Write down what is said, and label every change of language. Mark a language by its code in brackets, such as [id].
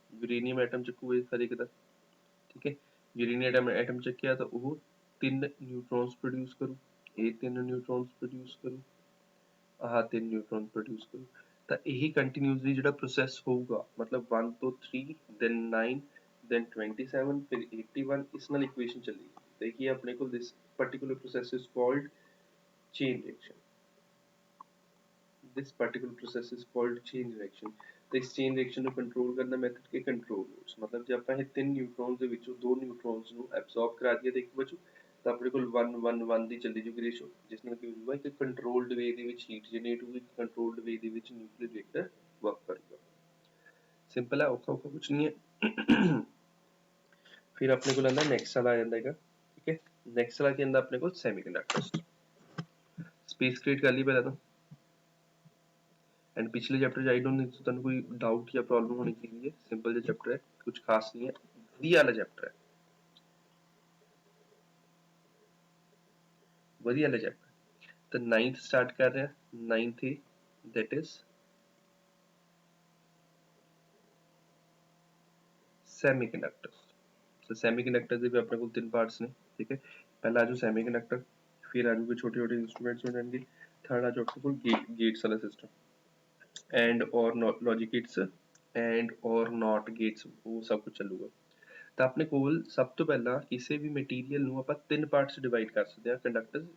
[pa] Uranium atom ਚੱਕੂਗਾ ਹਰ ਇੱਕ ਦਾ, ਠੀਕ ਹੈ। ਯੂਰੇਨੀਅਮ ਐਟਮ ਚੱਕਿਆ ਤਾਂ ਉਹ 3 ਨਿਊਟਰੋਨਸ ਪ੍ਰੋਡਿਊਸ ਕਰੂ, ਇਹ 3 ਨਿਊਟਰੋਨਸ ਪ੍ਰੋਡਿਊਸ ਕਰੂ, ਆਹ 3 ਨਿਊਟਰੋਨ ਪ੍ਰੋਡਿਊਸ ਕਰੂ। ਤਾਂ ਇਹ ਕੰਟੀਨਿਊਸਲੀ ਜਿਹੜਾ ਪ੍ਰੋਸੈਸ ਹੋਊਗਾ, ਮਤਲਬ 1 ਤੋਂ 3 ਦੈਨ 9 ਦੈਨ 27 ਫਿਰ 81, ਇਸ ਨਾਲ ਇਕੁਏਸ਼ਨ ਚੱਲੇਗੀ। ਤੇ ਕੀ ਆਪਣੇ ਕੋਲ [en] This particular process is called chain reaction. This particular process is called chain reaction. [pa] ਤੇ ਇਸ chain reaction ਨੂੰ ਕੰਟਰੋਲ ਕਰਨ ਦਾ ਮੈਥਡ ਕੀ, ਕੰਟਰੋਲ ਰੋਡਸ। ਮਤਲਬ ਜੇ ਆਪਾਂ ਇਹ 3 ਨਿਊਟਰੋਨਸ ਦੇ ਵਿੱਚੋਂ 2 ਨਿਊਟਰੋਨਸ ਨੂੰ ਐਬਜ਼ੌਰਬ ਕਰਾ ਦਈਏ ਤਾਂ ਇੱਕ ਬਚੂ, ਤਾਂ ਆਪਣੇ ਕੋਲ 1 1 1 ਦੀ ਚੱਲੀ ਜੂਗੀ ਰੇਸ਼ੋ, ਜਿਸ ਨਾਲ ਕੀ ਹੋ ਜਾਊਗਾ, ਇੱਕ ਕੰਟਰੋਲਡ ਵੇ ਦੇ ਵਿੱਚ ਹੀਟ ਜਨਰੇਟ ਹੋਊਗੀ, ਕੰਟਰੋਲਡ ਵੇ ਦੇ ਵਿੱਚ ਨਿਊਕਲੀਅਰ ਰਿਐਕਟਰ ਵਰਕ ਕਰੇਗਾ। ਸਿੰਪਲ ਹੈ, ਔਖਾ ਕੁਛ ਨਹੀਂ ਹੈ। ਫਿਰ ਆਪਣੇ ਕੋਲ ਆਉਂਦਾ ਨੈਕਸਟ ਵਾਲਾ ਆ ਜਾਂਦਾ ਹੈਗਾ, ਠੀਕ ਹੈ। ਨੈਕਸਟ ਵਾਲਾ ਕੀ ਆਉਂਦਾ ਆਪਣੇ ਕੋਲ, ਸੈਮੀਕੰਡਕਟਰਸ। ਸਪੇਸ ਕ੍ਰੀਏਟ ਕਰ ਲਈ ਪਹਿਲਾਂ ਤਾਂ, ਐਂਡ ਪਿਛਲੇ ਚੈਪਟਰ 'ਚ ਆਈ ਡੋਂਟ ਥਿੰਕ ਤੁਹਾਨੂੰ ਕੋਈ ਡਾਊਟ ਜਾਂ ਪ੍ਰੋਬਲਮ ਹੋਣੀ ਚਾਹੀਦੀ ਹੈ। ਸਿੰਪਲ ਜਿਹਾ ਚੈਪਟਰ ਹੈ, ਕੁਝ ਖਾਸ ਨਹੀਂ ਹੈ, ਵਧੀਆ ਵਾਲਾ ਚੈਪਟਰ ਹੈ, ਵਧੀਆ ਵਾਲਾ ਚੈਪਟਰ। ਤਾਂ 9th ਸਟਾਰਟ ਕਰ ਰਹੇ ਹਾਂ। [en] 9th ਹੈ that is semiconductors। [pa] so semiconductors ਦੇ ਵੀ ਆਪਣੇ ਕੋਲ 3 ਪਾਰਟਸ ਨੇ, ਠੀਕ ਹੈ। ਪਹਿਲਾ ਆ ਜਾਊ semiconductor, ਫਿਰ ਆ ਜਾਊਗੇ ਛੋਟੇ ਛੋਟੇ ਇੰਸਟਰੂਮੈਂਟਸ ਹੋ ਜਾਣਗੇ, ਥਰਡ ਆ ਜਾਊ ਆਪਣੇ ਕੋਲ ਗੇਟਸ ਵਾਲਾ ਸਿਸਟਮ, ਐਂਡ ਔਰ ਲੌਜਿਕ ਗੇਟਸ, ਐਂਡ ਔਰ ਨॉट ਗੇਟਸ, ਉਹ ਸਭ ਕੁਝ ਚੱਲੂਗਾ। ਤਾਂ ਆਪਣੇ ਕੋਲ ਸਭ ਤੋਂ ਪਹਿਲਾਂ ਕਿਸੇ ਵੀ ਮਟੀਰੀਅਲ ਨੂੰ ਆਪਾਂ 3 ਪਾਰਟਸ ਡਿਵਾਈਡ ਕਰ ਸਕਦੇ ਹਾਂ ਕੰਡਕਟਰਸ।